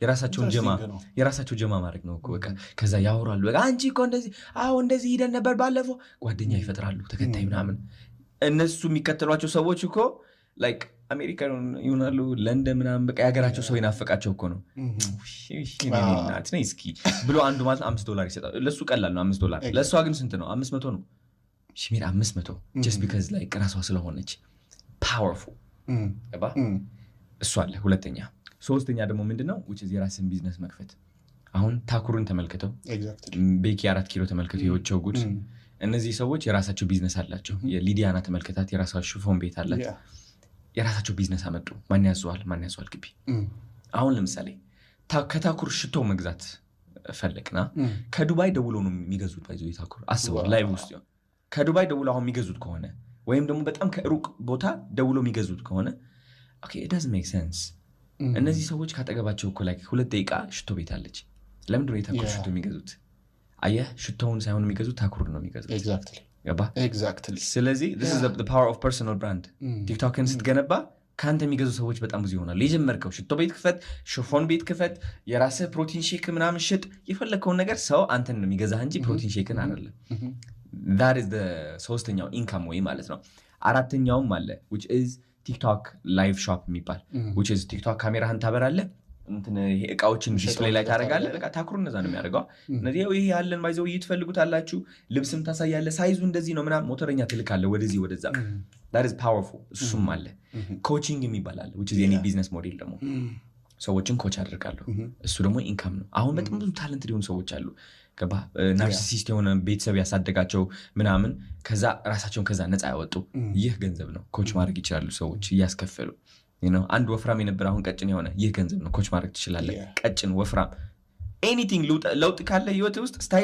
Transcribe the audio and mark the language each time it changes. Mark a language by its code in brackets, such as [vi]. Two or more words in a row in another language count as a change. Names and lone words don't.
[am] የራሳቸው ጀማ ማድረግ ነው እኮ በቃ ከዛ ያወራሉ በቃ አንቺ እኮ እንደዚህ ሂደን ነበር ባለፈው ጓደኛ ይፈጥራሉ ተከታይ ምናምን እነሱ የሚከተሏቸው ሰዎች እኮ ላይክ አሜሪካ ይሆናሉ ለንደን ምናምን በቃ ያገራቸው ሰው ይናፈቃቸው እኮ ነው እናት ነኝ እስኪ ብሎ አንዱ ማለት $5 ይሰጣል ለሱ ቀላል ነው $5 ለሷ ግን ስንት ነው 500 ነው ሽሚር 500 [en] just because like [am] ራሷ ስለሆነች powerful ገባ እሱ አለ ሁለተኛ ሶስተኛ ደግሞ ምንድነው [en] which is [am] የራስን ቢዝነስ መክፈት አሁን ታኩሩን ተመልከተው ቤኪ 4 ኪሎ ተመልከተው የወቸው ጉድ እነዚህ ሰዎች የራሳቸው ቢዝነስ አላቸው የሊዲያና ተመልከታት የራሳቸው ፎን ቤት አላት የራሳቸው ቢዝነስ አመጡ ማን ያዟል ግቢ አሁን ለምሳሌ ከታኩር ሽቶ መግዛት ፈለቅና ከዱባይ ደውሎ ነው የሚገዙት ባይዘው የታኩር አስበው ላይቭ ውስጥ ከዱባይ ደውሎ አሁን የሚገዙት ከሆነ ወይም ደግሞ በጣም ከሩቅ ቦታ ደውሎ የሚገዙት ከሆነ ኦኬ [en] it doesn't make sense [am] እነዚህ ሰዎች ካጠገባቸው እኮ ላይ 2 ደቂቃ ሽቶ ቤት አለች ለምንድነው የታኩር ሽቶ የሚገዙት አየህ ሽቶውን ሳይሆን የሚገዙት ታኩር ነው የሚገዙት exactly ስለዚህ [en] this is the power of personal brand [am] ቲክቶክን ስትገነባ ካንተ የሚገዙ ሰዎች በጣም ብዙ ይሆናል የጀመርከው ሽቶ ቤት ክፈት ሽፎን ቤት ክፈት የራስህ ፕሮቲን ሼክ ምናምን ሽጥ የፈለከውን ነገር ሰው አንተን ነው የሚገዛህ እንጂ ፕሮቲን ሼክን አይደለም [en] that is the [am] ሶስተኛው ኢንካም ወይ ማለት ነው አራተኛውም አለ [en] which is [am] ቲክቶክ ላይቭ ሾፕ የሚባል [en] which is [am] ቲክቶክ ካሜራህን ታበራለህ እንትን ይሄ እቃዎችን ዲስፕሌይ ላይ ታደርጋለህ በቃ ታኩሩ እንደዛ ነው የሚያደርገው እነዚህ ይሄ ያለን ባይዘው ይትፈልጉታላችሁ ልብስም ታሳያለህ ሳይዙ እንደዚህ ነው ምናምን ሞተረኛ ትልካለህ ወደዚህ ወደዛ [en] that is [am] powerful እሱም አለ ኮቺንግ የሚባል አለ [en] which is [am] የኔ ቢዝነስ ሞዴል ደግሞ ሰዎችን ኮች አደርጋለሁ እሱ ደግሞ ኢንካም ነው አሁን በጣም ብዙ ታለንት ሊሆኑ ሰዎች አሉ ገባ ናርሲሲስት የሆነ ቤተሰብ ያሳደጋቸው ምናምን ከዛ ራሳቸውን ከዛ ነፃ ያወጡ ይህ ገንዘብ ነው ኮች ማድረግ ይችላሉ ሰዎች እያስከፈሉ አንድ ወፍራም የነበር አሁን ቀጭን የሆነ ይህ ገንዘብ ነው ኮች ማድረግ ትችላለህ ቀጭን ወፍራም ኤኒቲንግ ለውጥ ካለ ህይወት ውስጥ ስታይል